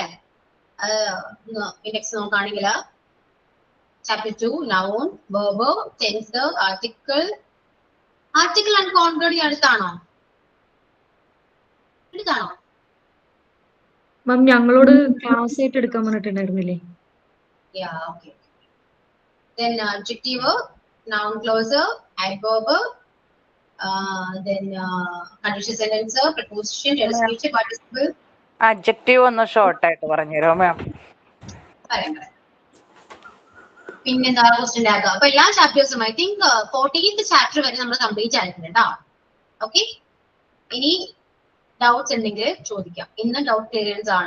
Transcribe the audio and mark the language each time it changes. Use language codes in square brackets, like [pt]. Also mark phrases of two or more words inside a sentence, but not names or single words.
[ml] ഇൻഡെക്സ് നോക്കുകയാണെങ്കിൽ [en] chapter 2 noun, verb, tense, article and converd [ml] അടുത്താണോ? അടുത്താണോ? മാം ഞങ്ങളോട് ക്ലാസ് ആയിട്ട് എടുക്കാൻ പറഞ്ഞിട്ടുണ്ടായിരുന്നില്ലേ? [en] Yeah, okay. Then adjective, noun clause, adverb, then conditional sentence, preposition, speech, participle. [ml] Adjective ഒന്ന് ഷോർട്ട് ആയിട്ട് പറഞ്ഞുതരോ മാം? പറയാം. പിന്നെന്താ [en] question tag. [ml] അപ്പൊ എല്ലാ ചാപ്റ്റേഴ്സും [en] I think 14th chapter [ml] വരെ നമ്മൾ കംപ്ലീറ്റ് ആയിട്ടുണ്ട് കേട്ടോ. ഓക്കെ, ഇനി ഡൗട്ട്സ് ഉണ്ടെങ്കിൽ ചോദിക്കാം. ഇന്ന് [en] doubt clearance [ml] ആണ്.